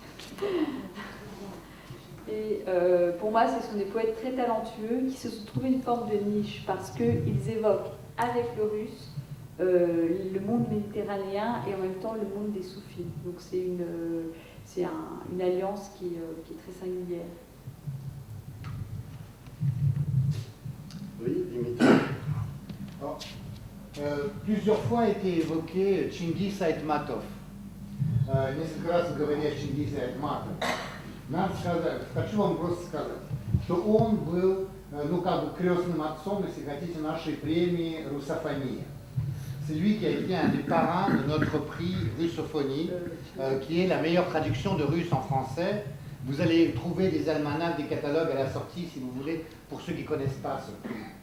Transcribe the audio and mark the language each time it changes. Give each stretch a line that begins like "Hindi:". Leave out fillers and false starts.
French: Excusez-moi. Et pour moi, ce sont des poètes très talentueux qui se sont trouvés une forme de niche parce qu'ils évoquent avec le russe le monde méditerranéen et en même temps le monde des soufis. Donc c'est une alliance qui est très singulière. Oui, Dimitri. Plusieurs fois a été évoqué Чингис Айтматов.
Russian: Несколько раз говорили о Чингисе Айтматове. Надо сказать, хочу вам просто сказать, что он был, ну как бы крестным отцом, если хотите, нашей премии «Руссофония».
French: C'est lui qui a été un des parrains de notre prix Russophonie, qui est la meilleure traduction de russe en français. Vous allez trouver des almanachs, des catalogues à la sortie, si vous voulez, pour ceux qui ne connaissent pas ce prix.